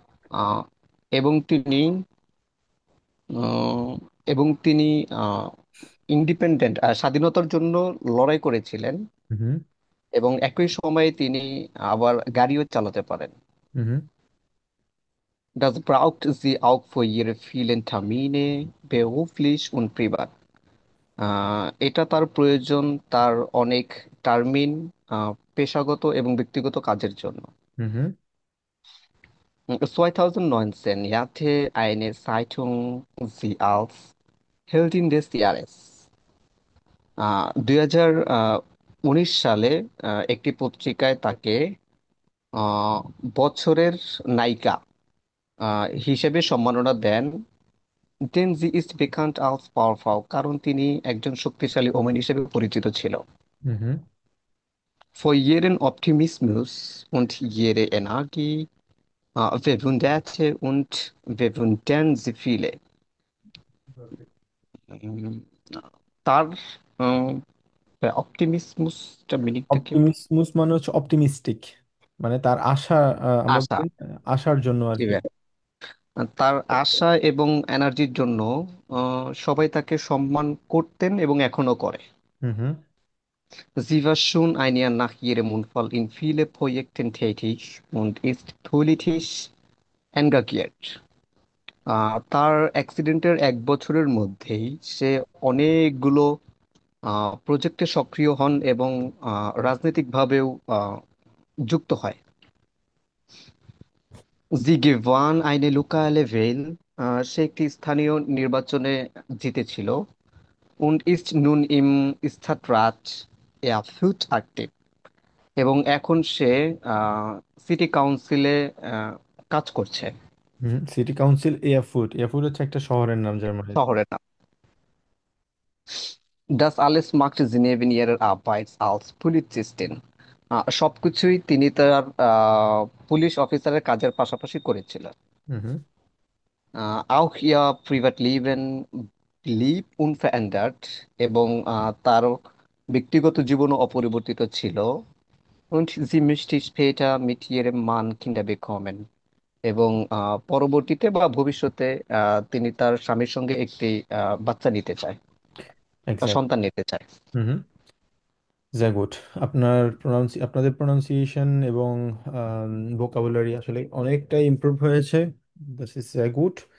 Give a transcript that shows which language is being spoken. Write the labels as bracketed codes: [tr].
[bn] আহ, এবং তিনি আহ, এবং তিনি ইন্ডিপেন্ডেন্ট স্বাধীনতার জন্য লড়াই করেছিলেন হুম। এবং একই সময়ে তিনি আবার গাড়িও চালাতে পারেন। হুম। [de] Das braucht sie auch für ihre vielen Termine, beruflich und privat. [bn] এটা তার প্রয়োজন তার অনেক টার্মিন, পেশাগত এবং ব্যক্তিগত কাজের জন্য। হুম। [de] 2019 ehrte eine Zeitung sie als Heldin des Jahres. [bn] 2019 সালে একটি পত্রিকায় তাকে আহ, বছরের নায়িকা হিসেবে সম্মাননা দেন। দেন জি ইজ [de] bekannt als Powerfrau, [bn] কারণ তিনি একজন শক্তিশালী ওমেন হিসেবে পরিচিত ছিল। হুম। [de] Für ihren Optimismus und ihre Energie bewunderte und bewundern sie viele. [bn] উম, তার অপটিমিজমসটা মিনিংটা কি? অপটিমিসমুস মানে হচ্ছে অপটিমিস্টিক, মানে তার আশা, আমরা আশা, বলি আশার জন্য আর জি কি। ভাই। তার আশা এবং এনার্জির জন্য সবাই তাকে সম্মান করতেন এবং এখনো করে। হুম। হুম। [de] Sie war schon ein Jahr nach ihrem Unfall in viele Projekten tätig und ist politisch engagiert. [bn] তার অ্যাক্সিডেন্টের 1 বছরের মধ্যেই সে অনেকগুলো প্রজেক্টে সক্রিয় হন এবং রাজনৈতিকভাবেও আহ, যুক্ত হয়। [de] Sie gewann eine lokale Wahl, [bn] সে একটি স্থানীয় নির্বাচনে জিতেছিল। [de] und ist nun im Stadtrat erfüllt aktiv, [bn] এবং এখন সে সিটি কাউন্সিলে কাজ করছে। হুম। সিটি কাউন্সিল এয়ারফুট, এয়ারফুট হচ্ছে একটা শহরের নাম জার্মানিতে। শহরের নাম। [de] Das alles machte sie neben ihrer Arbeit als Polizistin. [bn] সবকিছুই তিনি তার পুলিশ অফিসারের কাজের পাশাপাশি করেছিলেন। হুম। হুম। [de] Auch ihr Privatleben blieb unverändert, [bn] এবং তার ব্যক্তিগত জীবনও অপরিবর্তিত ছিল। [de] Und sie möchte später mit ihrem Mann Kinder bekommen. [bn] এবং পরবর্তীতে বা ভবিষ্যতে তিনি তার স্বামীর সঙ্গে একটি বাচ্চা নিতে চায় বা এক্স্যাক্ট। সন্তান নিতে চায়। হুম। হুম। গুড। আপনাদের প্রনাউন্সিয়েশন এবং ভোকাবুলারি আসলে অনেকটাই ইমপ্রুভ হয়েছে। [en] This is good.